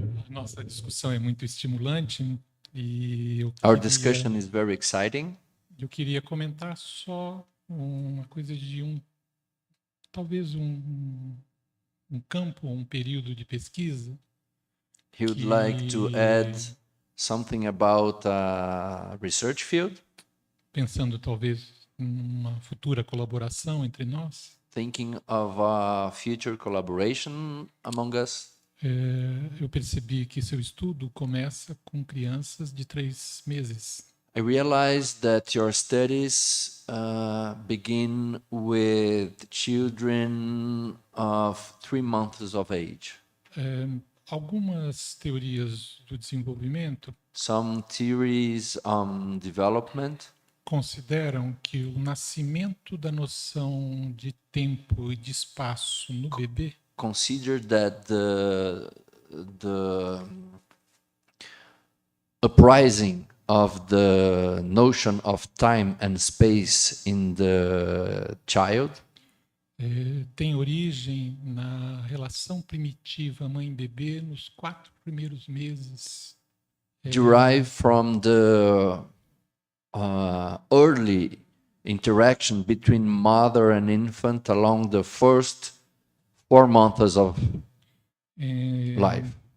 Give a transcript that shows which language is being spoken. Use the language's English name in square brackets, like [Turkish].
[Portuguese] Nossa discussão é muito estimulante e [English] Our discussion is very exciting. [Portuguese] Eu queria comentar só uma coisa de talvez um campo, um período de pesquisa. [English] He would like to add something about a research field. [Portuguese] Pensando talvez numa futura colaboração entre nós. [English] Thinking of a future collaboration among us. [Portuguese] Eu percebi que seu estudo começa com crianças de 3 meses. [English] I realized that your studies begin with children of 3 months of age. [Portuguese] Algumas teorias do desenvolvimento [English] Some theories on development [Portuguese] consideram que o nascimento da noção de tempo e de espaço no bebê [English] consider that the uprising of the notion of time and space in the child [Portuguese] tem origem na relação primitiva mãe-bebê nos 4 primeiros meses. [English] Derive from the early interaction between mother and infant along the first 4 months of life.